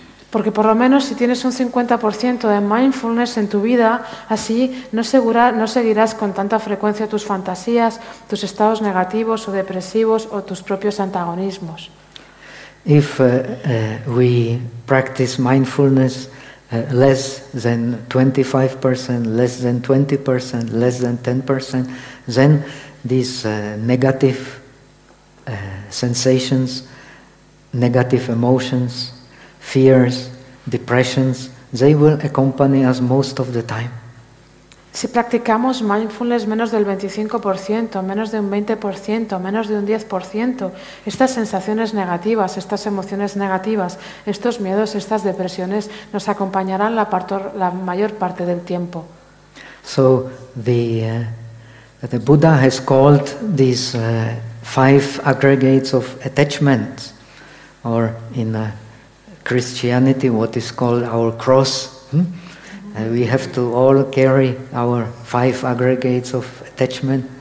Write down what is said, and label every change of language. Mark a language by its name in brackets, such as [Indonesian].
[Spanish] Porque por lo menos si tienes un 50% de mindfulness en tu vida, así no seguirás con tanta frecuencia tus fantasías, tus estados negativos o depresivos o tus propios antagonismos. [English] If we practice mindfulness less than 25%, less than 20%, less than 10%, then these negative sensations, negative emotions, fears, depressions, they will accompany us most of the time. [Spanish] Si practicamos mindfulness menos del 25%, menos de un 20%, menos de un 10%, estas sensaciones negativas, estas emociones negativas, estos miedos, estas depresiones nos acompañarán la mayor parte del tiempo. [English] So the Buddha has called these five aggregates of attachment, or in Christianity, what is called our cross. We have to all carry our five aggregates of attachment.